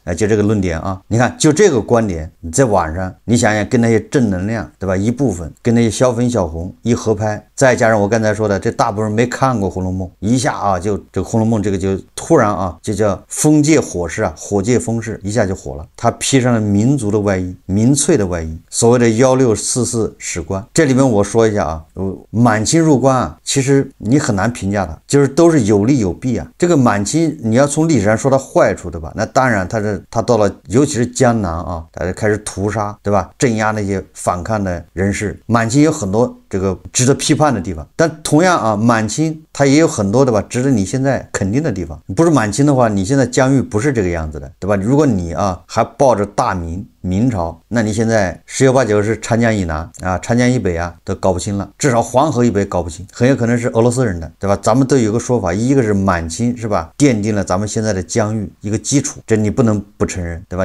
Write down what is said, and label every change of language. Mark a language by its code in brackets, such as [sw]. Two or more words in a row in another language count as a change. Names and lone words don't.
[zh] 就這個論點啊，你看就這個觀點，你在網上你想想，跟那些正能量對吧一部分，跟那些小粉小紅一合拍，再加上我刚才說的，這大部分人沒看過《紅樓夢》，一下啊就這個《紅樓夢》這個就突然啊就叫風借火勢啊，火借風勢，一下就火了。他披上了民族的外衣，民粹的外衣，所謂的1644史觀。這裡面我說一下啊，滿清入關啊，其實你很難評價它，就是都是有利有弊啊。這個滿清你要從歷史上說它壞處，對吧？那當然他到了尤其是江南啊，他就開始屠殺，对吧？鎮壓那些反抗的人士。滿清有很多這個值得批判的地方，但同樣啊，滿清它也有很多的吧值得你現在肯定的地方。不是满清的話，你现在疆域不是这個樣子的，對吧？如果你啊還抱着大明朝，那你現在十有八九是長江以南啊，長江以北啊都搞不清了，至少黃河以北搞不清，很有可能是俄羅斯人的，对吧？咱們都有個說法，一個是滿清是吧，奠定了咱們現在的疆域一個基礎，這你不能不承認，對吧？